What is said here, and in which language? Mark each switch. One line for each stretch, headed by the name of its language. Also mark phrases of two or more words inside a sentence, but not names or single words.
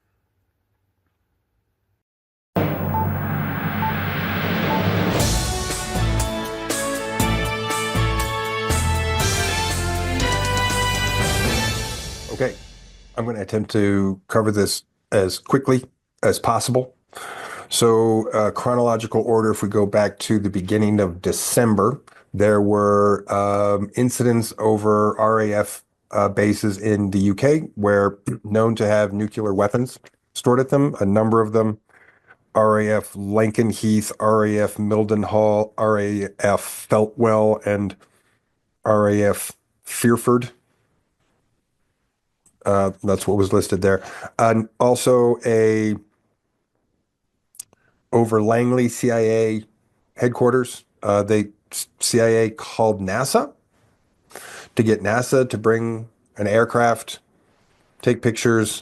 English: Okay, I'm going to attempt to cover this as quickly as possible. So chronological order, if we go back to the beginning of December, There were incidents over RAF bases in the UK where known to have nuclear weapons stored at them, a number of them. RAF Lankenheath, RAF Mildenhall, RAF Feltwell, and RAF Fearford. That's what was listed there. And also a over Langley CIA headquarters. They CIA called NASA to get NASA to bring an aircraft, take pictures.